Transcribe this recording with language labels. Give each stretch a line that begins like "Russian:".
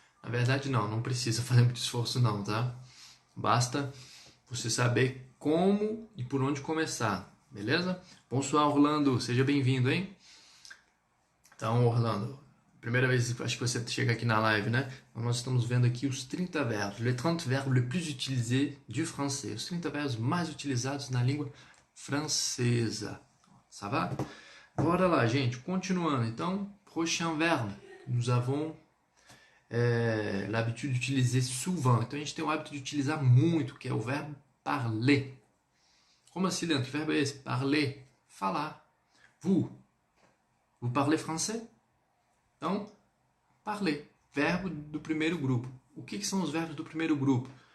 Portuguese: Na verdade, não precisa fazer muito esforço não, tá? Basta você saber como e por onde começar. Beleza?
French: Bonsoir,
Portuguese: Orlando. Seja bem-vindo, hein? Então, Orlando, primeira vez acho que você chega aqui na live, né? Então, nós estamos vendo aqui os 30 verbos.
French: Les 30 verbes les plus utilisés du français.
Portuguese: Os 30 verbos mais utilizados na língua francesa.
French: Ça va?
Portuguese: Bora lá, gente. Continuando. Então,
French: prochain verbe. Nous avons l'habitude d'utiliser souvent.
Portuguese: Então, a gente tem o hábito de utilizar muito, que é o verbo parler. Como assim, Leandro? Que verbo é esse? Parler. Falar.
French: Vous parlez français?
Portuguese: Então, parler. Verbo do primeiro grupo. O que são os verbos do primeiro grupo?